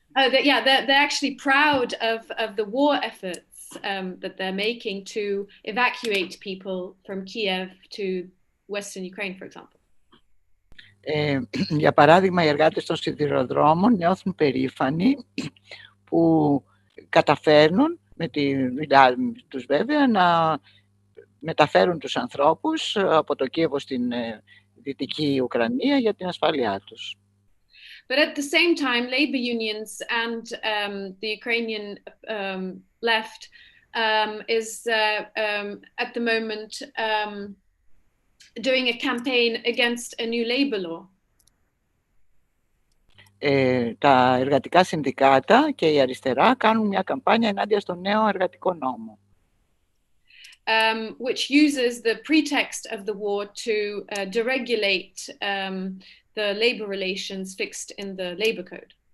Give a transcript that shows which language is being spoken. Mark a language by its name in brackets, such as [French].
[English] They're actually proud of the war efforts that they're making to evacuate people from Kiev to Western Ukraine, for example. [Greek] Για παράδειγμα, οι εργάτες των σιδηροδρόμων νιώθουν περήφανοι που καταφέρνουν με τη δουλειά τους βέβαια να μεταφέρουν τους ανθρώπους από το Κίεβο στην Δυτική Ουκρανία για την ασφάλειά τους. [English] But at the same time, labor unions and the Ukrainian left is at the moment doing a campaign against a new labor law. [Greek] Τα εργατικά συνδικάτα και η αριστερά κάνουν μια καμπάνια ενάντια στο νέο εργατικό νόμο. [English] Which uses the pretext of the war to deregulate the labor relations fixed in the labor code.